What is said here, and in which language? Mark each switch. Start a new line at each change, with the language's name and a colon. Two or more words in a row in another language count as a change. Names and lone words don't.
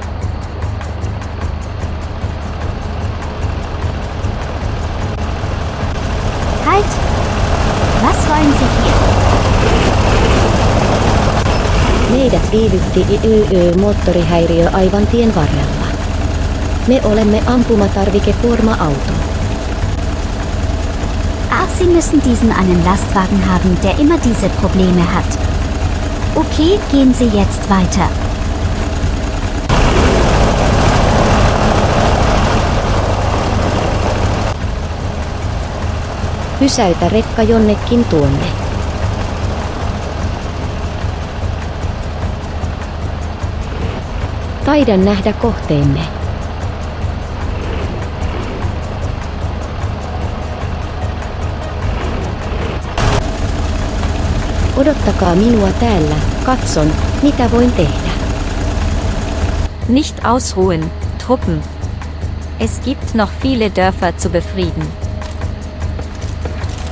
German: Halt! Was wollen Sie hier?
Finnish: Meidät viivytti moottorihäiriö aivan tien varrella. Me olemme ampumatarvikekuorma-auto.
German: Ach, Sie müssen diesen einen Lastwagen haben, der immer diese Probleme hat. Okay, gehen Sie jetzt weiter.
Finnish: Pysäytä rekka jonnekin tuonne. Taidan nähdä kohteemme. Odottakaa minua täällä, katson, mitä voin tehdä.
German: Nicht ausruhen, Truppen. Es gibt noch viele Dörfer zu befrieden.